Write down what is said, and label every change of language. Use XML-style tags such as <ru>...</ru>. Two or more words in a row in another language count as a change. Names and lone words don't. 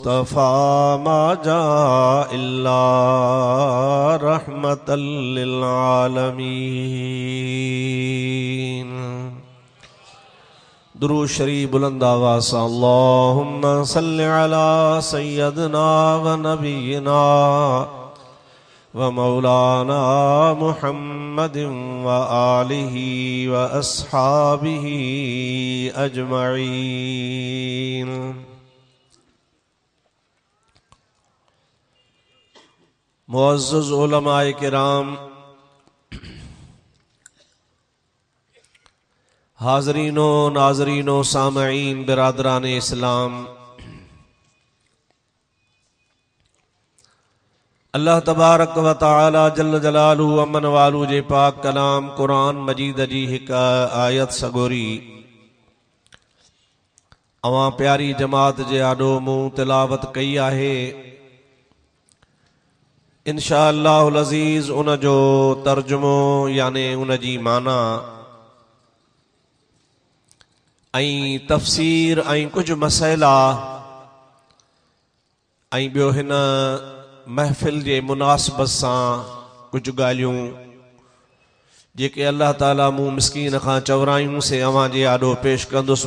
<ar>مصطفى ما جاء إلا رحمة للعالمين.</ar> <ur>درود شریف بلند آواز سے</ur> <ar>اللهم صل على سيدنا ونبينا ومولانا محمد وآله وأصحابه أجمعين.</ar> <sd>मुअज़्ज़ज़ उलमाए किराम, हाज़रीनो नाज़रीनो सामईन बिरादरान इस्लाम, अल्लाह</sd> <ar>تبارك وتعالى جل جلاله</ar> <sd>अमन वालू जे पाक कलाम कुरान मजीद जी हिक आयत सगोरी अवां प्यारी जमात जे आॾो मुंहुं तिलावत कई आहे।</sd> <ar>إن شاء الله العزيز</ar> <sd>उन जो तर्जुमो याने उन जी माना ऐं तफ़सीर ऐं कुछ मसइला ऐं ॿियो हिन महफ़िल जे मुनासिबत सां कुछ ॻाल्हियूं जेके अल्लाह ताला मूं मिस्कीन खां चवरायूं से अवां जे आॾो पेश कंदुसि।</sd>